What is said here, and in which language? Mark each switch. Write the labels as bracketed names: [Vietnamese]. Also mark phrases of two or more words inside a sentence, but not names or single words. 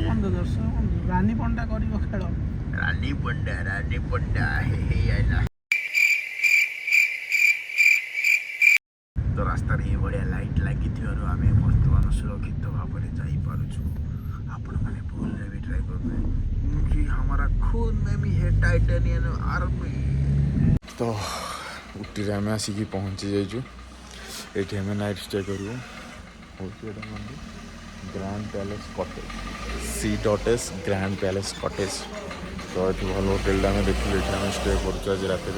[Odia] ବନ୍ଧୁ ରାନୀ ପଣ୍ଡା କରିବ ଖେଳ। ରାନୀ ପଣ୍ଡା ହେ ଆଇଲା। ତ ରାସ୍ତାରେ ଏଇଭଳିଆ ଲାଇଟ୍ ଲାଗିଥିବାରୁ ଆମେ ବର୍ତ୍ତମାନ ସୁରକ୍ଷିତ ଭାବରେ ଯାଇପାରୁଛୁ। ଆପଣମାନେ ଭୁଲରେ ବି ଟ୍ରାଏ କରିବେ କି [Hindi] हमारा खून में भी है टाइटेनियम आर्मी। [Odia] ତ ଉଟିରେ ଆମେ ଆସିକି ପହଞ୍ଚି ଯାଇଛୁ। ଏଇଠି ଆମେ [English] night stay [Odia] କରିବୁ। ହେଉଛି ଏଇଟା ମାନେ ଗ୍ରାଣ୍ଡ ପ୍ୟାଲେସ୍ କଟେଜ୍, C.S ଗ୍ରାଣ୍ଡ ପ୍ୟାଲେସ୍ କଟେଜ୍। ତ ଏଠି ଭଲ ହୋଟେଲଟା ଆମେ ଦେଖିଲୁ, ଏଠି ଆମେ ଷ୍ଟେ କରୁଛୁ ଆଜି ରାତିରେ।